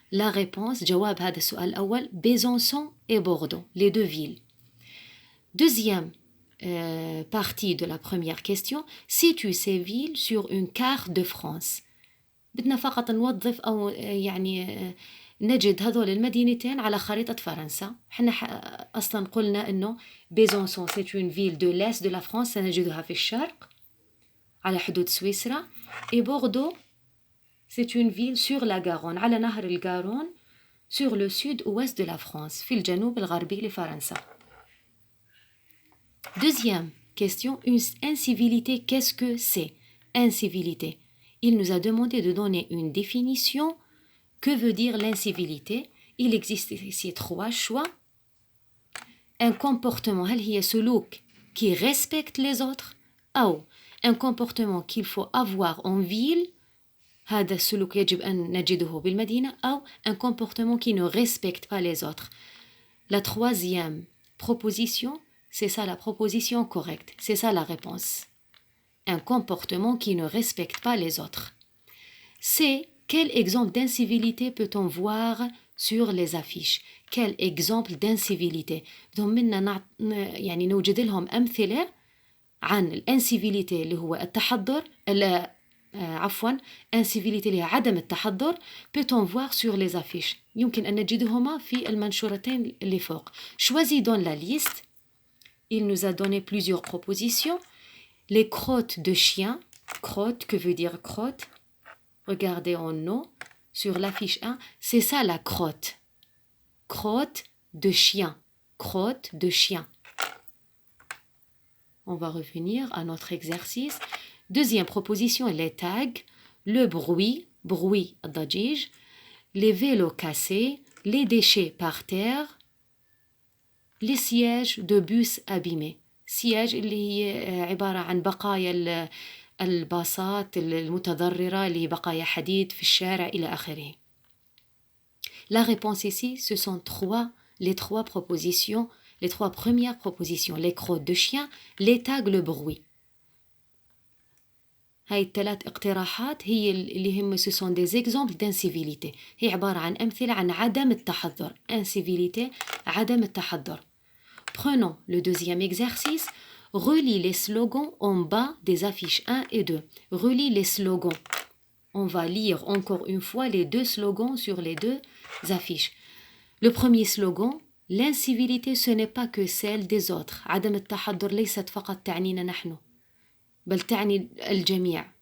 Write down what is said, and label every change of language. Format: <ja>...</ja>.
<fr>La réponse,</fr> <ar>جواب هذا السؤال الأول,</ar> <fr>Besançon et Bordeaux, les deux villes. Deuxième partie de la première question, situe ces villes sur une carte de France.</fr> <ar>بدنا فقط نوظف أو يعني نجد هذول المدينتين على خريطة فرنسا. احنا أصلا قلنا أنه بيزونسون</ar> <fr>c'est une ville de l'est de la France،</fr> <ar>سنجدها في الشرق على حدود سويسرا.</ar> <fr>et Bordeaux c'est une ville sur la Garonne،</fr> <ar>على نهر الغارون</ar> <fr>sur le sud-ouest de la France،</fr> <ar>في الجنوب الغربي لفرنسا.</ar> <fr>Deuxième question, une incivilité, qu'est-ce que c'est? Incivilité. Il nous a demandé de donner une définition. Que veut dire l'incivilité? Il existe ici 3 choix. Un comportement,</fr> <ar>هل هي سلوك</ar> <fr>qui respecte les autres؟ أو un comportement qu'il faut avoir en ville،</fr> <ar>هذا السلوك يجب أن نجده بالمدينة.</ar> <fr>أو un comportement qui ne respecte pas les autres. La troisième proposition, c'est ça la proposition correcte, c'est ça la réponse. Un comportement qui ne respecte pas les autres. C'est quel exemple d'incivilité peut-on voir sur les affiches? Quel exemple d'incivilité؟</fr> <ar>بدهم يعني نوجد لهم أمثلة عن الانسيفيليتي اللي هو التحضر، عفوا انسيفيليتي اللي هي عدم التحضر.</ar> <fr>peut-on voir sur les affiches؟</fr> <ar>يمكن أن نجدهما في المنشورتين اللي فوق.</ar> <fr>Choisis donc la liste. Il nous a donné plusieurs propositions. Les crottes de chiens. Crotte, que veut dire crotte? Regardez en haut, sur l'affiche 1, c'est ça la crotte. Crotte de chien. Crotte de chien. On va revenir à notre exercice. Deuxième proposition, les tags, le bruit, bruit ضجيج, les vélos cassés, les déchets par terre, les sièges de bus abîmés.</fr> <ar>siège اللي هي عبارة عن بقايا الباصات المتضررة اللي بقايا حديد في الشارع إلى آخره.</ar> <fr>La réponse ici, ce sont les trois propositions, les 3 premières propositions. Les crottes de chien, les tags, le bruit.</fr> <ar>هاي الثلاث اقتراحات هي اللي هم</ar> <fr>ce sont des exemples d'incivilité.</fr> <ar>هي عبارة عن أمثلة عن عدم التحضر. Incivilité, عدم التحضر.</ar> <fr>Prenons le deuxième exercice. Relis les slogans en bas des affiches 1 et 2. Relis les slogans. On va lire encore une fois les 2 slogans sur les 2 affiches. Le premier slogan, l'incivilité ce n'est pas que celle des autres.</fr> <ar>عدم التحضر ليست فقط تعنينا نحن، بل تعني الجميع.</ar>